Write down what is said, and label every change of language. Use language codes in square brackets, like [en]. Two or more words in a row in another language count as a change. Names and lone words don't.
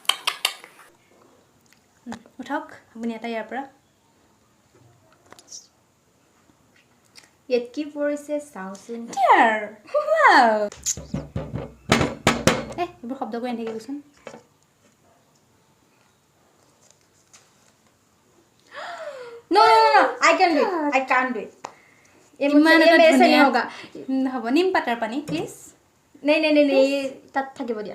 [as] উঠক আপুনি এটা ইয়াৰ পৰা ইয়াত কি পৰিছে চাওচোন এইবোৰ শব্দ কৰি নাথাকিবচোন [en] No, I can do it. I can't do it. [as] ইমান [hi] ये [as] এটা [hi] मेरे से नहीं [as] ধুনীয়া [hi] होगा. [as] হ'ব নিম পাতৰ পানী প্লিজ नहीं তাত থাকিব দিয়া